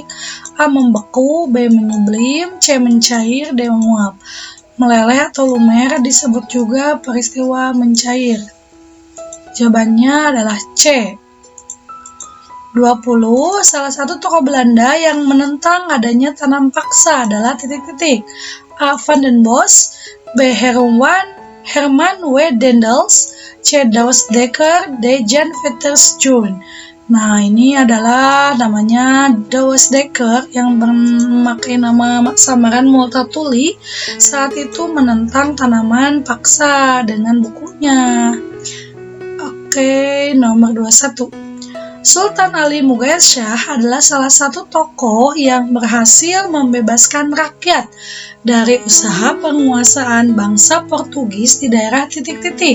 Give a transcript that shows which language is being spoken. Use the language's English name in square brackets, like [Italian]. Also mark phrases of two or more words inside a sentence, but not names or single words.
[Indonesian] A. Membeku, B. Menyublim, C. Mencair, D. Menguap. Meleleh atau lumer disebut juga peristiwa mencair. Jawabannya adalah C. 20. Salah satu tokoh Belanda yang menentang adanya tanam paksa adalah titik-titik. A. Van den Bosch, B. Herman W. Dendels, C. Douwe Dekker, D. Jan Vitus Joen. Nah, ini adalah namanya Douwe Dekker yang memakai nama samaran Multatuli saat itu menentang tanaman paksa dengan bukunya. Oke, nomor 21. Sultan Ali Mughal Shah adalah salah satu tokoh yang berhasil membebaskan rakyat dari usaha penguasaan bangsa Portugis di daerah titik-titik.